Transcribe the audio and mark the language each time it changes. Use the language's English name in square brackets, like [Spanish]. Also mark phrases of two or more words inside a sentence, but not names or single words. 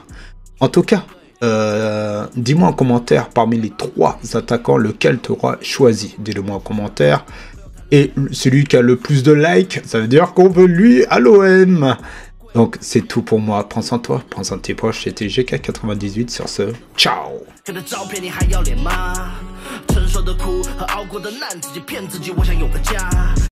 [French] En tout cas, dis-moi en commentaire, parmi les 3 attaquants, lequel tu auras choisi. Dis-le moi en commentaire. Et celui qui a le plus de likes, ça veut dire qu'on veut lui à l'OM. Donc, c'est tout pour moi. Prends soin de toi, prends soin de tes proches. C'était GK98 sur ce. Ciao! [Chinese] 承受的苦和熬过的难，自己骗自己，我想有个家。